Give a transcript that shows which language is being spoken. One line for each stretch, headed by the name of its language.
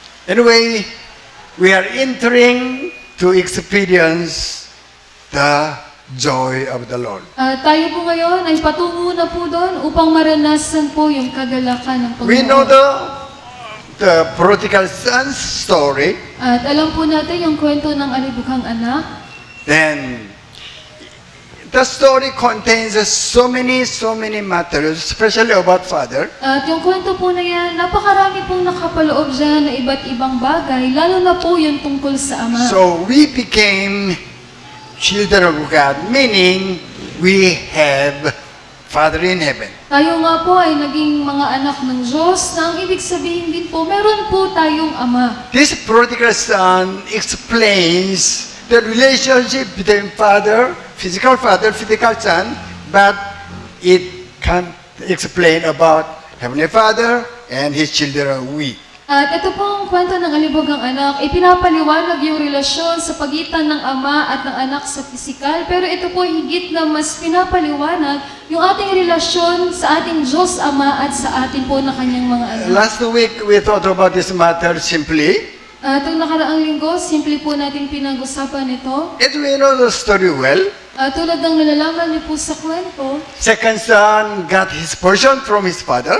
English: Anyway, we are entering to experience the joy of the Lord.
Filipino: At tayo po ngayon ay patungo na po doon upang maranasan po yung kagalakan ng Panginoon.
English: We know the prodigal son's story.
Filipino: At alam po natin yung kwento ng alibughang anak.
English: Then, the story contains so many matters, especially about father.
Filipino: At yung kwento po na yan, napakarami pong nakapaloob dyan na iba't ibang bagay, lalo na po yung tungkol sa Ama.
English: So we became children of God, meaning we have Father in heaven.
Filipino: Tayo nga po ay naging mga anak ng Diyos na ang ibig sabihin din po, meron po tayong Ama.
English: This prodigal son explains the relationship between father, physical son, but it can't explain about Heavenly Father and His children, we.
Filipino: At ito pong kwento ng Alibogang Anak, ipinapaliwanag yung relasyon sa pagitan ng ama at ng anak sa pisikal, pero ito po higit na mas pinapaliwanag yung ating relasyon sa ating Diyos Ama at sa ating po na kanyang mga anak.
English: Last week, we thought about this matter simply.
Filipino: Itong nakaraang linggo, simple po natin pinag-usapan ito.
English: As we know the story well,
Filipino: Tulad ng nalalaman niyo po sa kwento,
English: second son got his portion from his father.